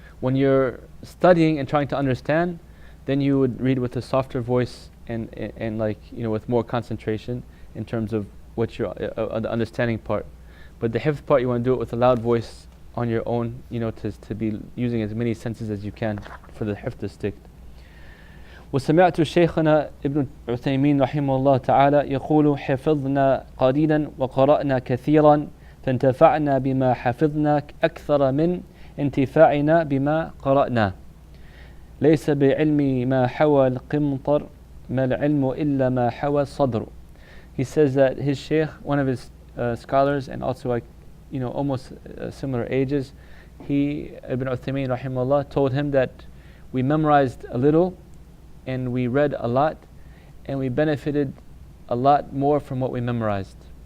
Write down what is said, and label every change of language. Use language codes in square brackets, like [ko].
[en] When you're studying and trying to understand, then you would read with a softer voice and like, with more concentration in terms of what your the understanding part. But the hifz part, you want to do it with a loud voice on your own, to be using as many senses as you can for the hifz to stick. [ar] وسمعت شيخنا ابن عثيمين رحمه الله تعالى يقول حفظنا قليلا وقرأنا كثيرا فانتفعنا بما حفظنا أكثر من انتفاعنا بما قرأنا ليس بعلم ما حوى القمطر ما العلم إلا ما حوى الصدر. [en] He says that his sheikh, one of his scholars, and also like almost similar ages, Ibn Uthaymeen rahimahullah told him that we memorized a little and we read a lot, and we benefited a lot more from what we memorized.